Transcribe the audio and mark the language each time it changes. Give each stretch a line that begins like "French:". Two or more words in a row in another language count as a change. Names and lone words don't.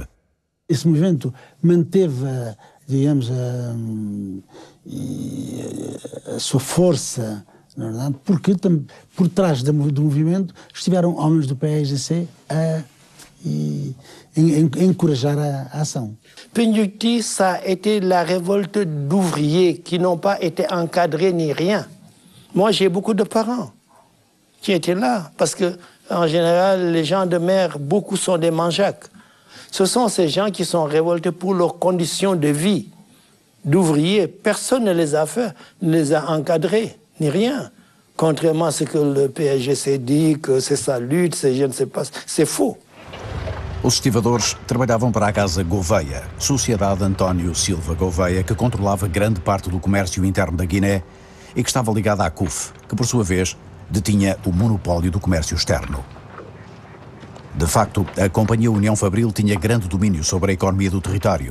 Portuguese: Esse movimento manteve, digamos, a sua força, na verdade, porque por trás do movimento estiveram homens do PAIGC a encourajar a ação.
French: Peñuti, ça a été la révolte d'ouvriers qui n'ont pas été encadrés ni rien. Moi, j'ai beaucoup de parents qui étaient là, parce que en général, les gens de mer, beaucoup sont des manjacs. Ce sont ces gens qui sont révoltés pour leurs conditions de vie d'ouvriers. Personne ne les a fait, ne les a encadrés, ni rien. Contrairement à ce que le PAIGC dit, que c'est sa lutte, c'est je ne sais pas, c'est faux.
Portuguese: Os estivadores trabalhavam para a Casa Gouveia, Sociedade António Silva Gouveia, que controlava grande parte do comércio interno da Guiné e que estava ligada à CUF, que por sua vez detinha o monopólio do comércio externo. De facto, a Companhia União Fabril tinha grande domínio sobre a economia do território.